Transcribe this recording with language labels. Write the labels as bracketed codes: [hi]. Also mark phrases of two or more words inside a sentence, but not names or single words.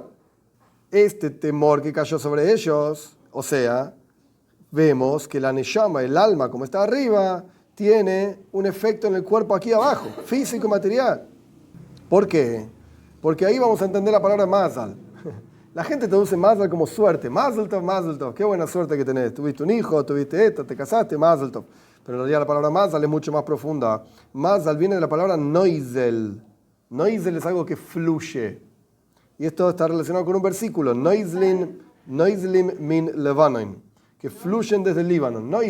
[es] Este temor que cayó sobre ellos, o sea, vemos que la Neshama, el alma, como está arriba, tiene un efecto en el cuerpo aquí abajo, físico y material. ¿Por qué? Porque ahí vamos a entender la palabra Mazal. La gente traduce Mazal como suerte. [he] מזל טוב, [es] qué buena suerte que tenés. Tuviste un hijo, tuviste esto, te casaste, [he] מזל טוב. [es] Pero en realidad la palabra Mazal es mucho más profunda. Mazal viene de la palabra Noizel. Noizel es algo que fluye. Y esto está relacionado con un versículo, [he] נוזלים מן לבנון, [es] que fluyen desde el Líbano.